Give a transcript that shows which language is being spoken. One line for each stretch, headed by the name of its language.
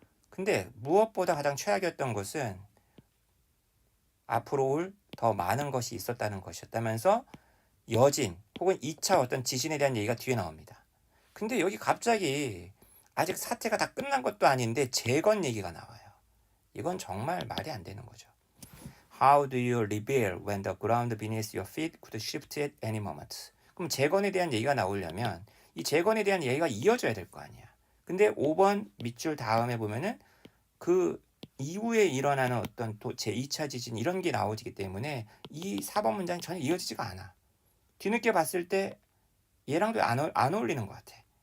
Korean: 근데 무엇보다 가장 최악이었던 것은 앞으로 올 더 많은 것이 있었다는 것이었다면서 여진 혹은 2차 어떤 지진에 대한 얘기가 뒤에 나옵니다. 근데 여기 갑자기 아직 사태가 다 끝난 것도 아닌데 재건 얘기가 나와요. 이건 정말 말이 안 되는 거죠.
English: How do you rebuild when the ground beneath your feet could shift at any moment?
Korean: 그럼 재건에 대한 얘기가 나오려면 이 재건에 대한 얘기가 이어져야 될 거 아니야. 근데 5번 밑줄 다음에 보면은 그 이후에 일어나는 어떤 제2차 지진 이런 게 나오기 때문에 이 4번 문장이 전혀 이어지지가 않아. 뒤늦게 봤을 때 얘랑도 안 어울리는 것 같아.